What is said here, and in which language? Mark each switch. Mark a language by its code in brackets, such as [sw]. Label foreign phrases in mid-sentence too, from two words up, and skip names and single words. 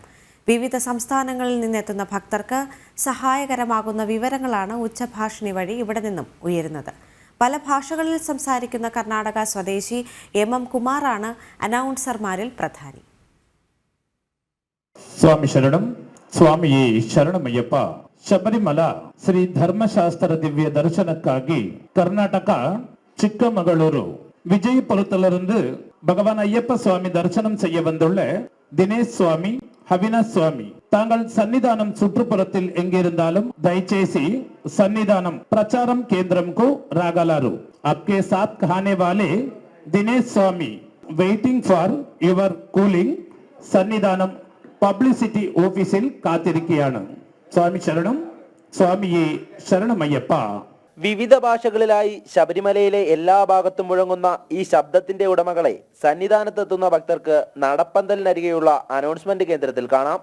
[ml] വിവിധ സംസ്ഥാനങ്ങളിൽ നിന്നെത്തുന്ന ഭക്തർക്ക് സഹായകരമാകുന്ന വിവരങ്ങളാണ് ഉച്ചഭാഷിണി വഴി ഇവിടെ നിന്നും ഉയരുന്നത്. പല ഭാഷകളിൽ സംസാരിക്കുന്ന കർണാടക സ്വദേശി എം കുമാറാണ് അനൗൺസർമാരിൽ പ്രധാനി. സ്വാമി ശരണം, [kn] ಸ್ವಾಮಿಯೇ ಶರಣಮಯ್ಯಪ್ಪ. ಶಬರಿಮಲ ಶ್ರೀ ಧರ್ಮಶಾಸ್ತ್ರ ದಿವ್ಯ ದರ್ಶನಕ್ಕಾಗಿ ಕರ್ನಾಟಕ ಚಿಕ್ಕಮಗಳೂರು [ta] விஜயபுரத்திலிருந்து பகவான் ஐயப்ப சுவாமி தரிசனம் செய்ய வந்துள்ள தினேஷ் சுவாமி, அவினாஷ் சுவாமி தாங்கள் சன்னிதானம் சுற்றுப்புறத்தில் எங்கிருந்தாலும் [te] దయచేసి సన్నిధానం ప్రచారం కేంద్రంకు రాగలరు. [hi] आपके साथ खाने वाले दिनेश स्वामी [en] waiting for your cooling [ml] സന്നിധാനം പബ്ലിസിറ്റി ഓഫീസിൽ കാത്തിരിക്കുകയാണ്. സ്വാമി ശരണം, സ്വാമിയെ ശരണമയ്യപ്പ. വിവിധ ഭാഷകളിലായി ശബരിമലയിലെ എല്ലാ ഭാഗത്തും മുഴങ്ങുന്ന ഈ ശബ്ദത്തിന്റെ ഉടമകളെ സന്നിധാനത്തെത്തുന്ന ഭക്തർക്ക് നടപ്പന്തലിനരികെയുള്ള അനൗൺസ്മെന്റ് കേന്ദ്രത്തിൽ കാണാം.